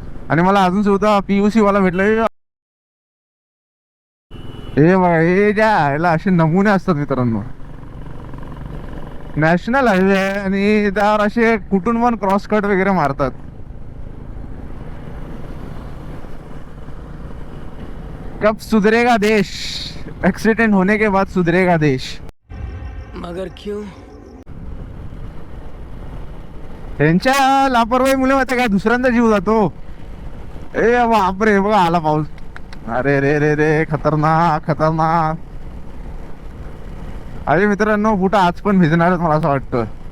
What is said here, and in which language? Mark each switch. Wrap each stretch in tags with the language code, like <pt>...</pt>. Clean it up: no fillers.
<mr>आणि मला अजून सुद्धा PUC वाला भेटलं. हे बघा हे ज्या ह्याला असे नमुने असतात मित्रांनो. नॅशनल हायवे आहे आणि त्यावर असे कुठून पण क्रॉस कट वगैरे मारतात.</mr> <hi>कब सुधरेगा देश, एक्सीडेंट होने के बाद सुधरेगा देश. मगर क्यों.</hi> <mr>त्यांच्या लापरवाहीमुळे माहिती काय दुसऱ्यांदा जीव जातो. ए बापरे बघा आला पाऊस. अरे रे रे रे खतरनाक. अरे मित्रांनो बुटा आज पण भिजणारच मला असं वाटतं.</mr>